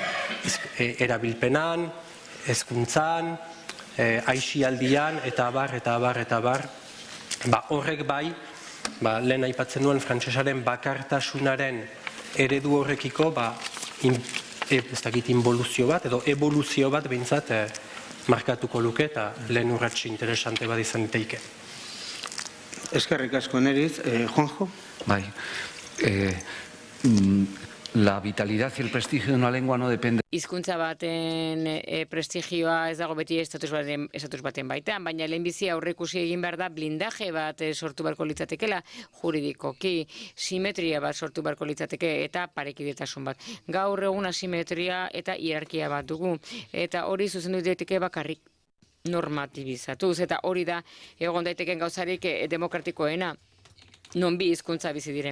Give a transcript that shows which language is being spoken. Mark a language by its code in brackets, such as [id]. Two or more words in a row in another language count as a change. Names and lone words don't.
[eu] erabilpenan, hezkuntzan, aisialdian, eta abar, horrek lehen aipatzen duen frantsesaren bakartasunaren eredu horrekiko, ez dakit involuzio bat, edo evoluzio bat behintzat markatuko luke, eta lehen urratxe interesante bat izan daiteke. Eskerrik asko Neriz. Juanjo? [es] La vitalidad y el prestigio de una lengua no depende. [eu] Hizkuntza baten prestigioa ez dago beti estatus baten baitan, baina lehenbizi aurreikusi egin behar da blindaje bat sortu beharko litzatekela juridikoki, simetria bat sortu beharko litzateke eta parekidetasun bat. Gaur egun asimetria eta hierarkia bat dugu, eta hori zuzendu daiteke bakarrik normatibizatuz, eta hori da egon daiteken gauzarik demokratikoena, non bi hizkuntza bizi diren.